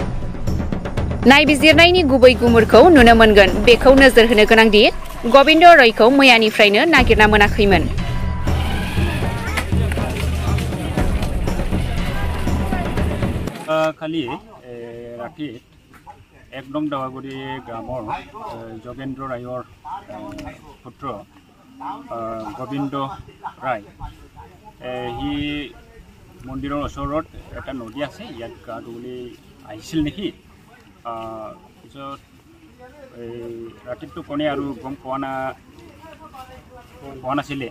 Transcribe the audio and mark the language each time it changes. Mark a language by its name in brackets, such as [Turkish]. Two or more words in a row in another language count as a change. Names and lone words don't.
[Bodo] नायबिजिरनायनि गुबै गुमुरखौ नुनो मोनगोन बेखौ नोजोर होनो गोनांदि गबिन्द रयखौ मैयानिफ्रायनो नागिरना मोनाखैमोन। खालि राति एकदम दावागुरि [Assamese] ग्राমৰ যোগেন্দ্ৰ ৰায়ৰ পুত্ৰ গোবিন্দ ৰায় হি মন্দিৰৰ ওচৰত এটা নদী আছে, ইয়াত গা ধুবলৈ আহিছিল নেকি। পিছত ৰাতিটো কোনে আৰু গম পোৱা নাছিলে।